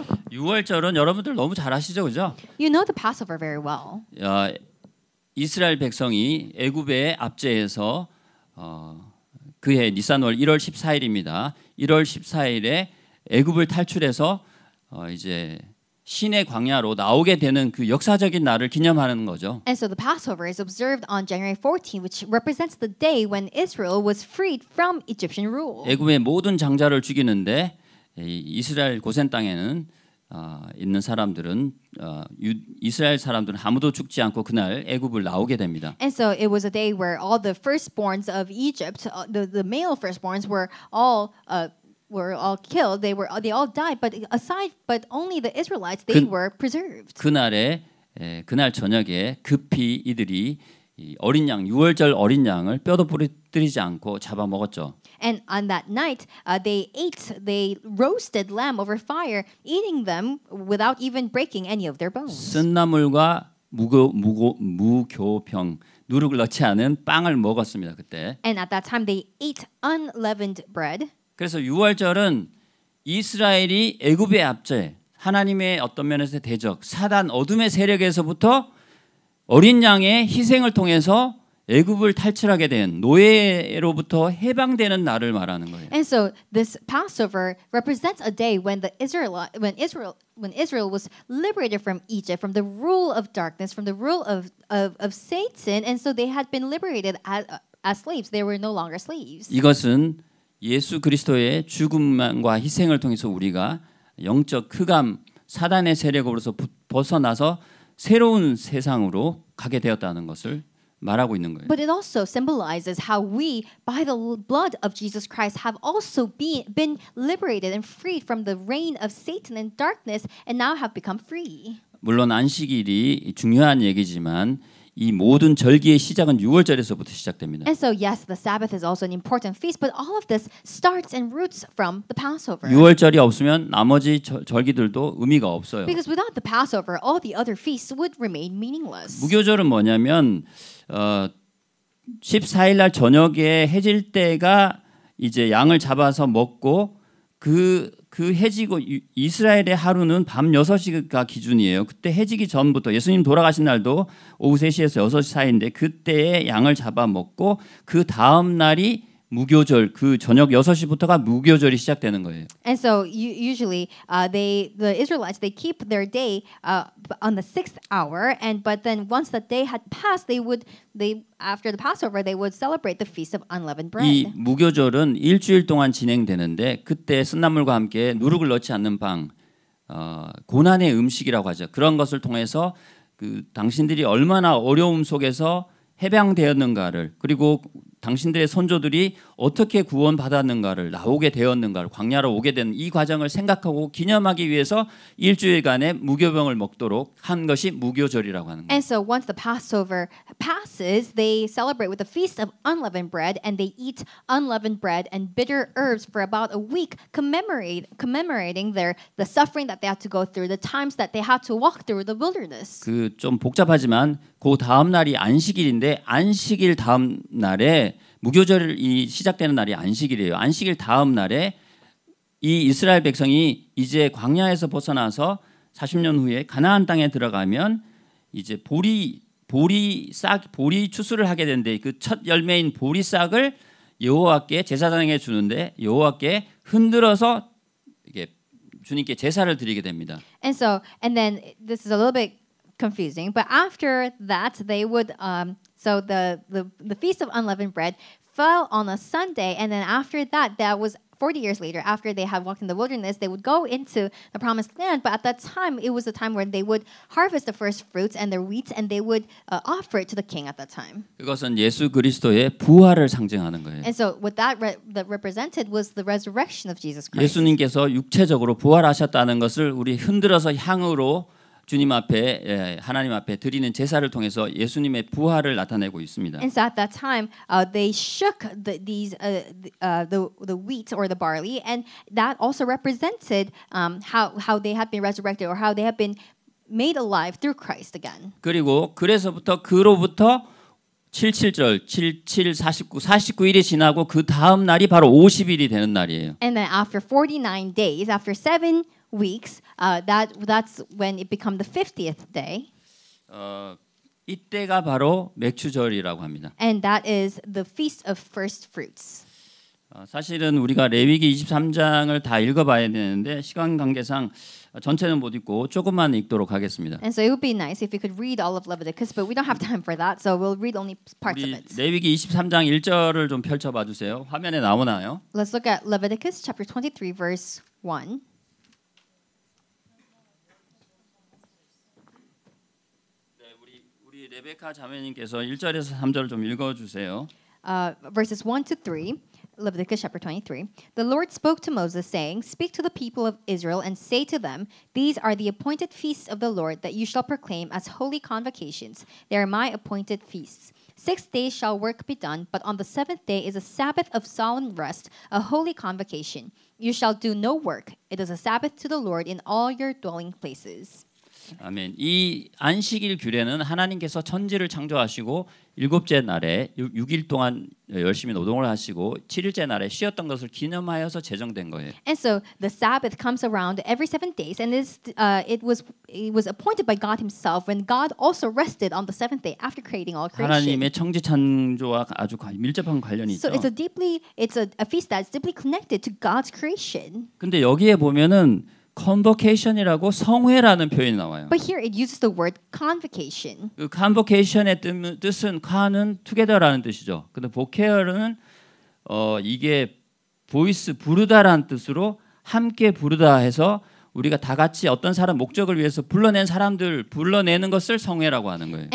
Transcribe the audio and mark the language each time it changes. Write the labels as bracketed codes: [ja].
[ko] 6월절은 여러분들 너무 잘 아시죠, 그죠? [en] You know the Passover very well. [ko] 이스라엘 백성이 애굽의 압제에서 그해 니산월 1월 14일입니다. 1월 14일에 애굽을 탈출해서 이제 신의 광야로 나오게 되는 그 역사적인 날을 기념하는 거죠. [en] And so the Passover is observed on January 14, which represents the day when Israel was freed from Egyptian rule. [ko] 애굽의 모든 장자를 죽이는데 이스라엘 고센 땅에는 있는 사람들은 이스라엘 사람들은 아무도 죽지 않고 그날 애굽을 나오게 됩니다. [en] And so it was a day where all the firstborns of Egypt, the male firstborns, were all killed. They all died, but only the Israelites they were preserved. [ko] 그날 저녁에 급히 이들이 이 어린 양 6월절 어린 양을 뼈도 부러뜨리지 않고 잡아 먹었죠. [en] And on that night, they roasted lamb over fire, eating them without even breaking any of their bones. [ko] 쓴나물과 무교병 누룩을 넣지 않은 빵을 먹었습니다. 그때. [en] And at that time, they ate unleavened bread. [ko] 그래서 6월절은 이스라엘이 애굽의 압제, 하나님의 어떤 면에서 대적, 사단 어둠의 세력에서부터 어린 양의 희생을 통해서 애굽을 탈출하게 된 노예로부터 해방되는 날을 말하는 거예요. [en] And so this Passover represents a day when Israel was liberated from Egypt, from the rule of darkness, from the rule of Satan, and so they had been liberated as slaves. They were no longer slaves. [ko] 이것은 예수 그리스도의 죽음과 희생을 통해서 우리가 영적 흑암 사단의 세력으로서 벗어나서 새로운 세상으로 가게 되었다는 것을 말하고 있는 거예요. [en] But it also symbolizes how we, by the blood of Jesus Christ, have also been liberated and freed from the reign of Satan and darkness, and now have become free. [ko] 물론 안식일이 중요한 얘기지만 이 모든 절기의 시작은 6월절에서부터 시작됩니다. [en] And so yes, the Sabbath is also an important feast, but all of this starts and roots from the Passover. [ko] 6월절이 없으면 나머지 절기들도 의미가 없어요. [en] Because without the Passover, all the other feasts would remain meaningless. [ko] 무교절은 뭐냐면 14일 날 저녁에 해질 때가 이제 양을 잡아서 먹고 그 해지고 이스라엘의 하루는 밤 6시가 기준이에요. 그때 해지기 전부터 예수님 돌아가신 날도 오후 3시에서 6시 사이인데 그때에 양을 잡아 먹고 그 다음 날이 무교절 그 저녁 6시부터가 무교절이 시작되는 거예요. [en] And so usually the Israelites they keep their day on the 6th hour, but then once that day had passed, after the Passover they would celebrate the feast of unleavened bread. [ko] 이 무교절은 일주일 동안 진행되는데 그때 쓴나물과 함께 누룩을 넣지 않는 빵, 고난의 음식이라고 하죠. 그런 것을 통해서 그 당신들이 얼마나 어려움 속에서 해방되었는가를 그리고 당신들의 선조들이 어떻게 구원받았는가를 나오게 되었는가를 광야로 오게 된 이 과정을 생각하고 기념하기 위해서 일주일간의 무교병을 먹도록 한 것이 무교절이라고 하는 거예요. [en] And so once the Passover passes, they celebrate with the feast of unleavened bread, and they eat unleavened bread and bitter herbs for about a week, commemorating the suffering that they had to go through, the times that they had to walk through the wilderness. [ko] 그 좀 복잡하지만 그 다음 날이 안식일인데 안식일 다음 날에 무교절이 시작되는 날이 안식일이에요. 안식일 다음 날에 이 이스라엘 백성이 이제 광야에서 벗어나서 40년 후에 가나안 땅에 들어가면 이제 보리 추수를 하게 되는데 그 첫 열매인 보리 싹을 여호와께 제사장에게 주는데 여호와께 흔들어서 이게 주님께 제사를 드리게 됩니다. [en] And then this is a little bit confusing, but after that they would so the feast of unleavened bread fell on a Sunday, and then after that was 40 years later, after they had walked in the wilderness, they would go into the promised land. But at that time, it was a time when they would harvest the first fruits and their wheat, and they would offer it to the king at that time. [ko] 그것은 예수 그리스도의 부활을 상징하는 거예요. [en] And so what that represented was the resurrection of Jesus Christ. [ko] 예수님께서 육체적으로 부활하셨다는 것을 우리 흔들어서 향으로 주님 앞에 하나님 앞에 드리는 제사를 통해서 예수님의 부활을 나타내고 있습니다. [en] And so at that time, they shook the wheat or the barley, and that also represented how they had been resurrected or how they had been made alive through Christ again. [ko] 그로부터 77절, 77, 49일이 지나고 그 다음 날이 바로 50일이 되는 날이에요. [en] And then after 49 days, after 7 weeks, that's when it became the 50th day. [ko] 이때가 바로 맥추절이라고 합니다. [en] And that is the feast of first fruits. [ko] 사실은 우리가 레위기 23장을 다 읽어봐야 되는데 시간 관계상 전체는 못 읽고 조금만 읽도록 하겠습니다. [en] And so it would be nice if we could read all of Leviticus, but we don't have time for that, so we'll read only parts of it. [ko] 레위기 23장 1절을 좀 펼쳐봐 주세요. 화면에 나오나요? [en] Let's look at Leviticus chapter 23, verse 1. [ko] 우리 레베카 자매님께서 1절에서 3절 좀 읽어주세요. [en] Verses 1 to 3, Leviticus chapter 23. The Lord spoke to Moses, saying, Speak to the people of Israel and say to them, These are the appointed feasts of the Lord that you shall proclaim as holy convocations. They are my appointed feasts. 6 days shall work be done, but on the 7th day is a Sabbath of solemn rest, a holy convocation. You shall do no work. It is a Sabbath to the Lord in all your dwelling places. [ko] 아멘. 이 안식일 규례는 하나님께서 천지를 창조하시고 일곱째 날에 6일 동안 열심히 노동을 하시고 7일째 날에 쉬었던 것을 기념하여서 제정된 거예요. [en] And so the Sabbath comes around every 7 days, and it was appointed by God Himself when God also rested on the 7th day after creating all creation. [ko] 하나님의 청지 창조와 아주 밀접한 관련이 있죠. [en] So it's a feast that's deeply connected to God's creation. [ko] 근데 여기에 보면은 convocation이라고 성회라는 표현이 나와요. [en] But here it uses the word convocation. [ko] 그 convocation의 뜻은 con은 together라는 뜻이죠. 근데 vocation은 이게 voice 부르다라는 뜻으로 함께 부르다 해서 우리가 다 같이 어떤 사람 목적을 위해서 불러내는 것을 성회라고 하는 거예요.